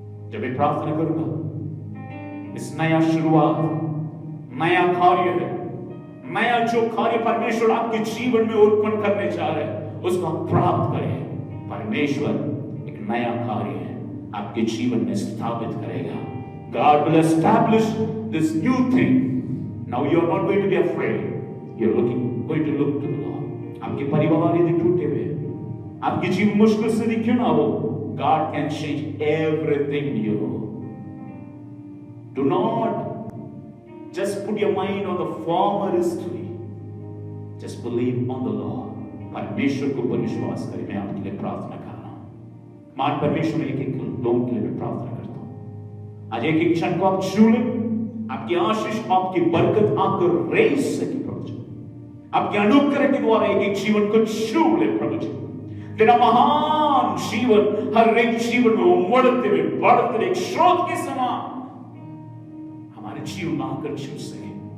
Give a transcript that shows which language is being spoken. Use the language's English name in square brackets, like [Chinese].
[Hindi] जब मैं प्रार्थना करूंगा, इस नया शुरुआत, नया कार्य है, नया जो कार्य परमेश्वर आपके जीवन में उत्पन्न करने जा रहे हैं उसको आप प्राप्त करें। परमेश्वर एक नया कार्य है आपके जीवन में स्थापित करेगा। [English] God will establish this new thing. Now you are not going to be afraid. You are going to look to the Lord. [Hindi] आपके परिवार यदि टूटे हुए हैं, आपकी जीवन मुश्किल से क्यों ना हो, [English] God can change everything new. Do not just put your mind on the former history. Just believe on the Lord. [Hindi] परमेश्वर को ऊपर विश्वास करें। मैं आपके लिए प्रार्थना कर रहा हूं। मान परमेश्वर एक एक लोगों के लिए मैं प्रार्थना करता हूं। आज एक एक क्षण को आप छू लें, आपकी आशीष, आपकी बरकत आकर रेस सके प्रभु जी। आपके अनुग्रह के द्वारा एक एक जीवन को छू ले प्रभु जी। तेरा महान जीवन हर एक जीवन में उमड़ते हुए बढ़ते हुए एक स्रोत के समान हमारे जीवन में आकर छू सके।